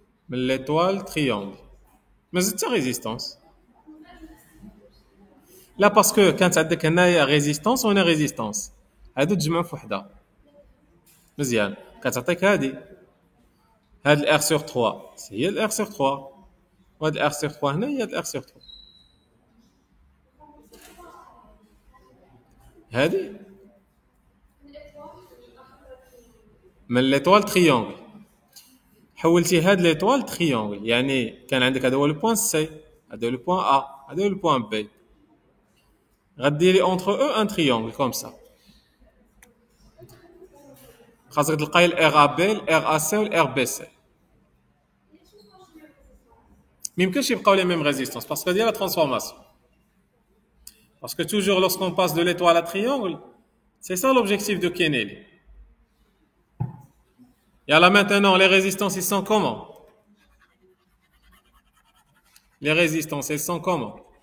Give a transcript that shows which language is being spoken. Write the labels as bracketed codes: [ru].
[fr] L'étoile triangle. Mais c'est ta résistance. Là, parce que quand tu as une résistance, on a résistance. [ar] هادو تجمعوا في وحده. مزيان. كتعطيك هادي. هاد الار sur 3 هي الار sur 3. وهاد الار sur 3 هنا هي الار sur 3. هادي من ليطوال تريونغل. حولتي هاد ليطوال تريونغل، يعني كان عندك هذا هو لو بوين سي، هذا هو لو بوين ا، هذا هو لو بوين بي. غديري اونتر او ان تريونغل كوم سا. خاصك تلقاي الار ا بي، الار ا سي والار بي سي. ميمكنش يبقاو لي ميم ريزيستانس باسكو ديال لا ترانسفورماسيون. [fr] Parce que toujours lorsqu'on passe de l'étoile à triangle, c'est ça l'objectif de Kennedy. Et là maintenant, les résistances, ils sont comment? Les résistances, elles sont comment?